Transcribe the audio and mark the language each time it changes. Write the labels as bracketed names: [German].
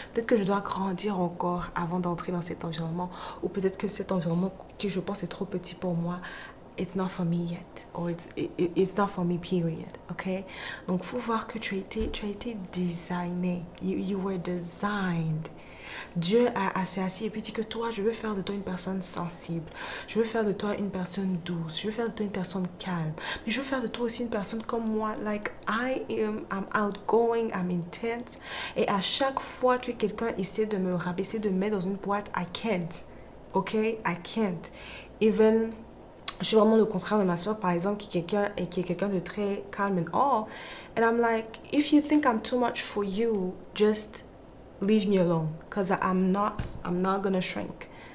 [French] Peut-être que je dois grandir encore avant d'entrer dans cet environnement, ou peut-être que cet environnement que je pense est trop petit pour moi, [English] it's not for me yet, or it's not for me, period, ok? [French] Donc, faut voir que tu as été designé, [English] you were designed. [French] Dieu s'est assis et puis dit que toi, je veux faire de toi une personne sensible. Je veux faire de toi une personne douce. Je veux faire de toi une personne calme. Mais je veux faire de toi aussi une personne comme moi. [English] Like, I'm outgoing, I'm intense. [French] Et à chaque fois que quelqu'un essaie de me rabaisser, de me mettre dans une boîte, [English] I can't. Ok? I can't. [French] Even, je suis vraiment le contraire de ma soeur, par exemple, qui est quelqu'un de très calme and all. [English] And I'm like, if you think I'm too much for you, just leave me alone, because I'm not gonna shrink.